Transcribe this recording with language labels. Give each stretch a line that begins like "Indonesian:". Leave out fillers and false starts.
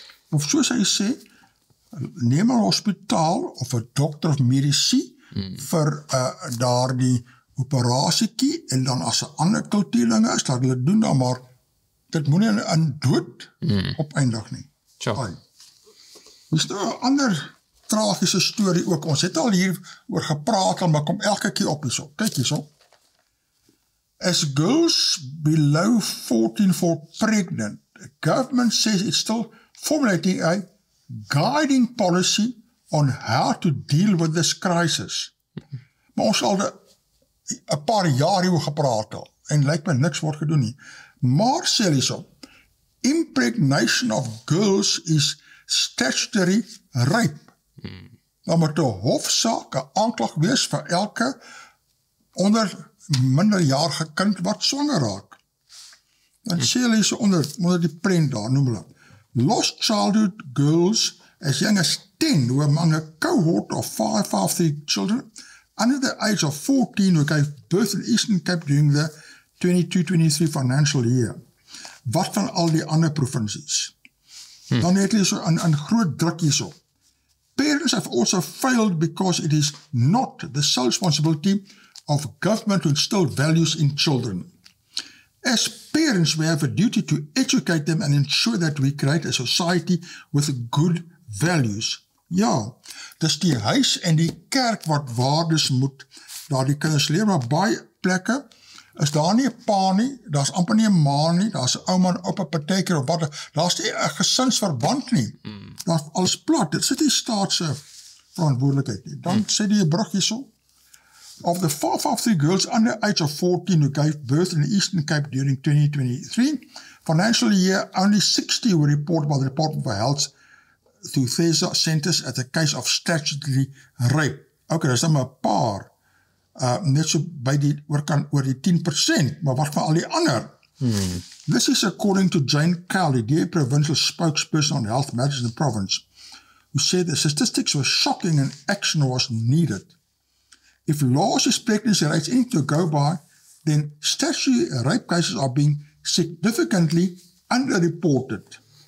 Afrikaans: Of soos hy sê, neem 'n hospitaal of 'n dokter of medici vir daardie operasiekie en dan as 'n ander kultuurlinge is, laat hulle doen dan, maar dit moet nie in dood opeindig nie.
English: Sure.
Afrikaans: Dis nou 'n ander tragiese storie ook. Ons het al hier oor gepraat, maar kom elke keer op hierso. Kyk hierso.
English: As girls below 14 fall pregnant, the government says it's still formulating a guiding policy on how to deal with this crisis.
Afrikaans: Maar ons al 'n paar jaar hieroor gepraat al, en lyk my niks word gedoen nie. Maar sê hulle so,
English: impregnation of girls is statutory rape.
Afrikaans: Dan moet 'n hofsaak 'n aanklag wees vir elke onder minderjarige kind wat swanger raak. Dan sê hulle so onder die prent daar, noem hulle.
English: Lost childhood girls as young as 10 who were among a cohort of 553 children under the age of 14 who gave birth in Eastern Cape during the 22-23 financial year.
Afrikaans: Wat van al die ander provinsies? Dan het hulle so 'n groot druk hierso.
English: Parents have also failed because it is not the sole responsibility of government to instill values in children. As parents, we have a duty to educate them and ensure that we create a society with good values.
Afrikaans: Ja, dis die huis en die kerk wat waardes moet daar die kinders leer, maar baie plekke is daar nie 'n pa nie, daar's amper nie 'n ma nie, daar's 'n ouma en oupa partykeer of wat, daar's nie 'n gesinsverband nie. Daar's alles plat, dit sit die staat se verantwoordelikheid nie. Dan sê die brug hierso,
English: of the 553 girls under the age of 14 who gave birth in the Eastern Cape during 2023 financial year, only 60 were reported by the Department of Health to 𝗕𝗏𝗧 centers at the case of statutory rape.
Afrikaans: Okay, daar is dan maar 'n paar, net so by die, oor die 10%, maar wat van al die ander?
English: This is according to Jane Cowley, the provincial spokesperson on health matters in the province, who said the statistics were shocking and action was needed. If largest pregnancy rates anything to go by, then statutory rape cases are being significantly underreported.